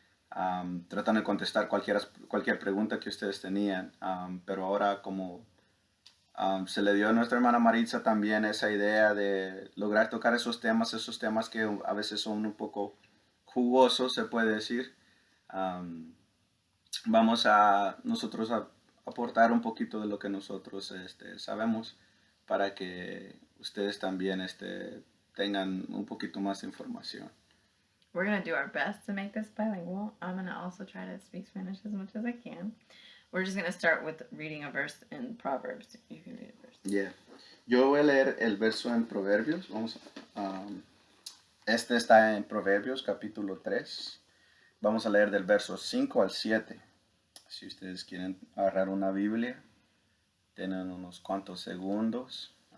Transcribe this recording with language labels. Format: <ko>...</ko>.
<es>Tratando de contestar cualquier pregunta que ustedes tenían, pero ahora como se le dio a nuestra hermana Maritza también esa idea de lograr tocar esos temas que a veces son un poco jugosos, se puede decir. Vamos a nosotros a aportar un poquito de lo que nosotros sabemos para que ustedes también tengan un poquito más de información.</es> <en>We're going to do our best to make this bilingual. I'm going to also try to speak Spanish as much as I can. We're just going to start with reading a verse in Proverbs. You can read it first. Yeah.</en> <es>Yo voy a leer el verso en Proverbios. Este está en Proverbios capítulo 3. Vamos a leer del verso 5 al 7. Si ustedes quieren agarrar una Biblia, tienen unos cuantos segundos.</es>